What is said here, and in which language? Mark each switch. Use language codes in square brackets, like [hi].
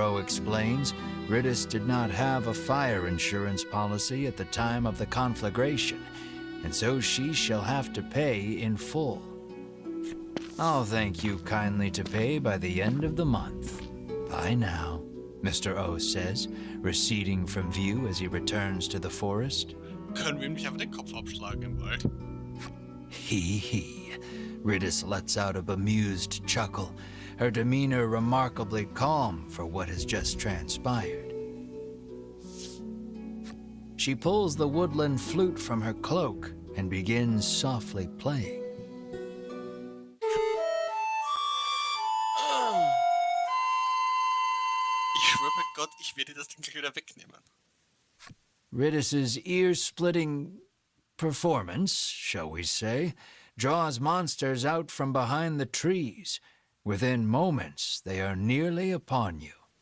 [en] O explains, Riddis did not have a fire insurance policy at the time of the conflagration, and so she shall have to pay in full. I'll thank you kindly to pay by the end of the month. Bye now, Mr. O says, receding from view as he returns to the forest. [de] Können wir ihm nicht einfach den Kopf abschlagen im Wald? Hee. [en] Riddis lets out a bemused chuckle, her demeanor remarkably calm for what has just transpired. She pulls the woodland flute from her cloak and begins softly playing. [de] Ich schwöre bei Gott, ich werde das Ding gleich wieder wegnehmen. [en] Riddis's ear-splitting performance, shall we say, draws monsters out from behind the trees. Within moments, they are nearly upon you.